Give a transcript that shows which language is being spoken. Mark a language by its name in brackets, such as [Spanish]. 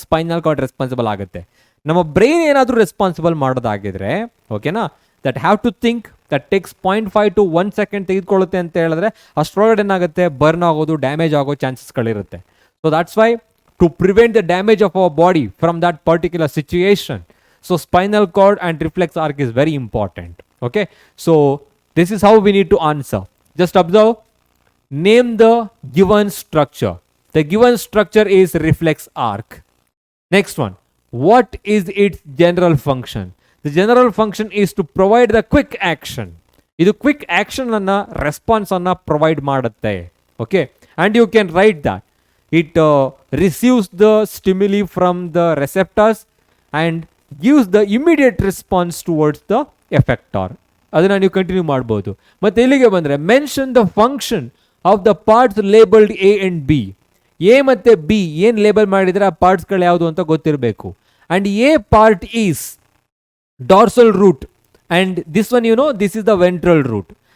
[Kannada] Spinal cord responsible ಆಗುತ್ತೆ. ನಮ್ಮ brain ಏನಾದರೂ ರೆಸ್ಪಾನ್ಸಿಬಲ್ ಮಾಡೋದಾಗಿದ್ರೆ, ಓಕೆನಾ, [English] that have to think, that takes [Kannada] 0.5 to 1 second ತೆಗೆದುಕೊಳ್ಳುತ್ತೆ ಅಂತ ಹೇಳಿದ್ರೆ ಅಷ್ಟರೊಳಗಡೆ ಏನಾಗುತ್ತೆ? ಬರ್ನ್ ಆಗೋದು, ಡ್ಯಾಮೇಜ್ ಆಗೋ ಚಾನ್ಸಸ್ಗಳಿರುತ್ತೆ. [English] So that's why to prevent the damage of our body from that particular situation, so spinal cord and reflex arc is very important. Okay, so this is how we need to answer. Just observe, name the given structure. The given structure is reflex arc. Next one, what is its general function? The general function is to provide the quick action. [Kannada] Idu quick action anna response anna provide ಮಾಡುತ್ತೆ. [English] Okay, and you can write that it receives the stimuli from the receptors and gives the immediate response towards the effector. [Kannada] ಅದನ್ನು ನೀವು continue ಮಾಡ್ಬೋದು. ಮತ್ತು ಇಲ್ಲಿಗೆ ಬಂದರೆ [English] Mention the function of the parts labelled A and B. [Kannada] A ಮತ್ತು B ಏನು label ಮಾಡಿದರೆ ಆ ಪಾರ್ಟ್ಸ್ಗಳು ಯಾವುದು ಅಂತ ಗೊತ್ತಿರಬೇಕು. [English] And A part is dorsal root and this one this is the ventral root.